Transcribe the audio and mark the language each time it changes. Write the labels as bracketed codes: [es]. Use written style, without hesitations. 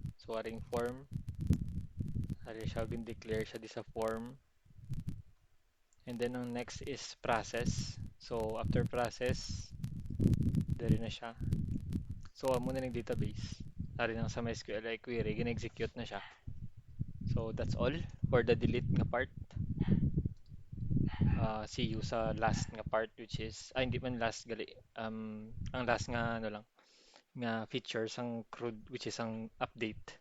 [hil] So aring form, ari siya gin-declare siya di sa form. [en] And then ang next is process. So after process, [hil] dali na siya. So amo na ning database. Ari nang sa MySQL query, gin-execute na siya. [en] So that's all for the delete nga part. See you [hil] sa last nga part, which is hindi man last gali, ang last nga ano lang nga features ang CRUD, which is ang update.